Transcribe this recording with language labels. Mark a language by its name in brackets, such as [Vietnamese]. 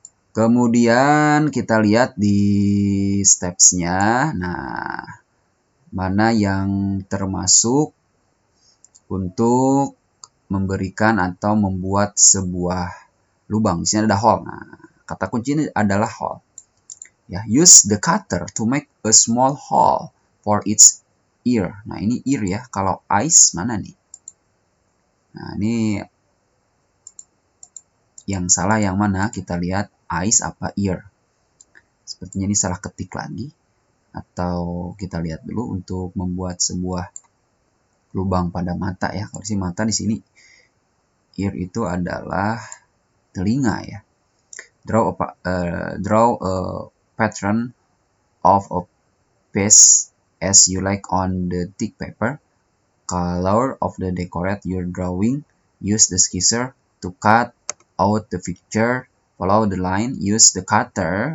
[Indonesian] Kemudian kita lihat di steps-nya. Nah, mana yang termasuk untuk memberikan atau membuat sebuah lubang. Di sini ada hole. Nah, kata kunci ini adalah hole. [English] Ya, use the cutter to make a small hole for its ear. [Indonesian] Nah, ini ear ya. Kalau eyes mana nih? Nah, ini yang salah yang mana? Kita lihat eyes apa ear. Sepertinya ini salah ketik lagi. Atau kita lihat dulu untuk membuat sebuah lubang pada mata ya. Kalau si mata di sini ear itu adalah telinga ya. [English] Draw a pattern of a piece as you like on the thick paper. Color of the decorate your drawing. Use the scissor to cut out the picture. Follow the line, use the cutter.